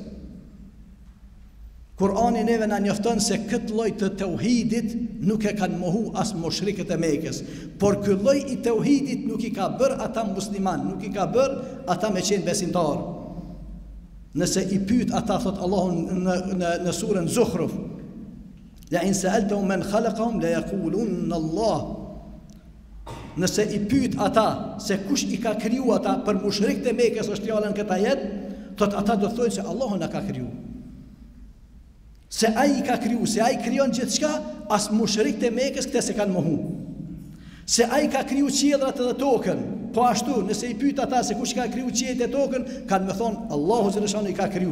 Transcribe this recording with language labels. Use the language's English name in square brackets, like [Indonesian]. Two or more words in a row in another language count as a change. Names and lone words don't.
[Albanian] Kurani neve na njofton se këtë lloj të tauhidit nuk e kanë mohu as mushrikët e Mekës, por ky lloj i tauhidit nuk i ka bërë ata musliman, nuk i ka bërë ata me qenë besimtar. Nëse i pyet ata, thot Allahu në surën Zukhruf, [Arabic] لئن سألتهم من خلقهم ليقولن الله. [Albanian] Nëse i pyet ata se kush i ka kriju ata, për mushrikët e Mekës është fjala në këtë ajet, thot ata do thonë se Allahu na ka kriju. Se ai i ka kriju, se ai krijon gjithçka, as mushrikët e Mekës këtë se kanë mohu. Se ai ka kriju qiellrat edhe tokën, po ashtu, nëse i pyet ata se kush ka kriju qiellin e tokën, kanë më thonë Allahu xhaleshanu i ka kriju.